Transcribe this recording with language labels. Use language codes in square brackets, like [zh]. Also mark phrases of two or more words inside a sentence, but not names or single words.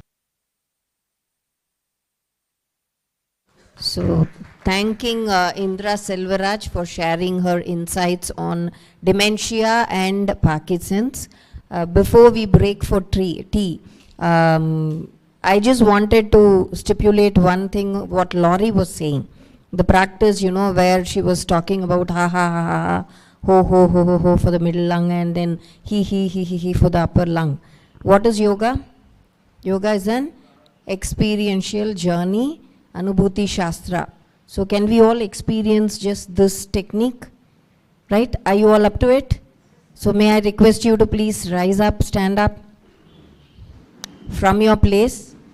[en] So, thanking Indra Selvarajah for sharing her insights on dementia and Parkinson's. Before we break for tea, I just wanted to stipulate one thing, what Laurie was saying. The practice, you know, where she was talking about ha ha ha ha, ho ho ho ho ho for the middle lung, and then he for the upper lung. What is yoga? Yoga is an experiential journey, [sa] Anubhuti Shastra. [en] So can we all experience just this technique? Right? Are you all up to it? So may I request you to please rise up, stand up from your place.